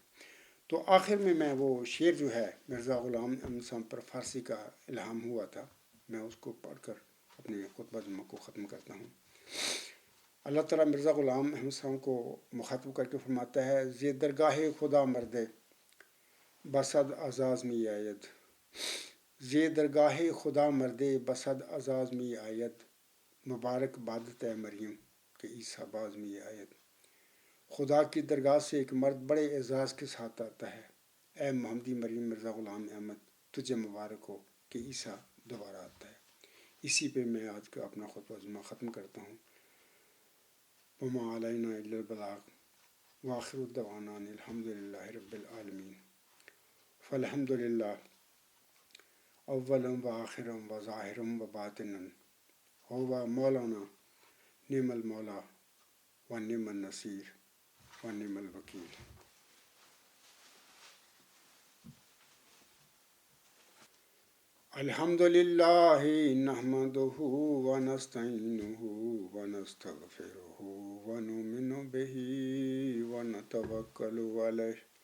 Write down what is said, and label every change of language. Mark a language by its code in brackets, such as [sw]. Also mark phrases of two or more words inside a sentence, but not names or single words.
[ur] تو آخر میں وہ شعر جو ہے مرزا غلام احمد صاحب پر فارسی کا الہام ہوا تھا، میں اس کو پڑھ کر اپنے خطبہ جمعہ کو ختم کرتا ہوں۔ اللہ تعالیٰ مرزا غلام احمد صاحب کو مخاطب کر کے فرماتا ہے، [fa] زی درگاہ خدا مردے بصد اعزاز می آید، زی درگاہ خدا مردے بصد اعزاز می آید، مبارک بادت ہے مریم کہ عیسیٰ باز می آید۔ [ur] خدا کی درگاہ سے ایک مرد بڑے اعزاز کے ساتھ آتا ہے، اے محمدی مریم مرزا غلام احمد، تجھے مبارک ہو کہ عیسیٰ دوبارہ آتا ہے۔ اسی پہ میں آج کا اپنا خطبہ جمعہ ختم کرتا ہوں۔ [ar] وما علینا الا البلاغ وآخر الدعوانا الحمد للہ رب العالمین۔ فالحمد للہ اولم و آخرم و ظاہرم و باطنن ہوا مولانا نعم المولا و نعم النصیر و نعم الوکیل. الحمد للہ نحمدہ ونستعینہ ونستغفرہ ونؤمن بہ ونتوکل علیہ